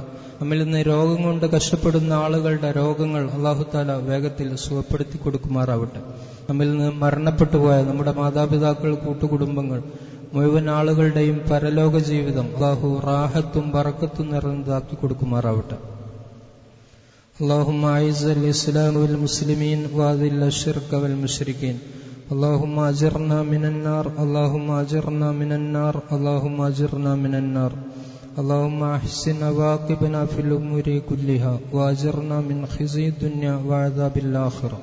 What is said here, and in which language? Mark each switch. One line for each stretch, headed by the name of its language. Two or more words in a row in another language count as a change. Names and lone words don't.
Malayalam: നമ്മിൽ നിന്ന് രോഗം കൊണ്ട് കഷ്ടപ്പെടുന്ന ആളുകളുടെ രോഗങ്ങൾ
Arabic: الله تعالى
Malayalam: വേഗത്തിൽ സുഖപ്പെടുത്തി കൊടുക്കുമാറാവട്ടെ. നമ്മിൽ നിന്ന് മരണപ്പെട്ടു പോയ നമ്മുടെ മാതാപിതാക്കൾ, കൂട്ടുകുടുംബങ്ങൾ മുഴുവൻ ആളുകളുടെയും പരലോക ജീവിതം അള്ളാഹു റാഹത്തും ബറക്കത്തും നിറഞ്ഞതാക്കി കൊടുക്കുമാറാവട്ടെ.
Arabic: اللهم أعز الإسلام والمسلمين وأذل الشرك والمشركين. اللهم أجرنا من النار، اللهم أجرنا من النار، اللهم أجرنا من النار. اللهم أحسن عواقبنا في الأمور كلها وأجرنا من خزي الدنيا وعذاب الآخرة.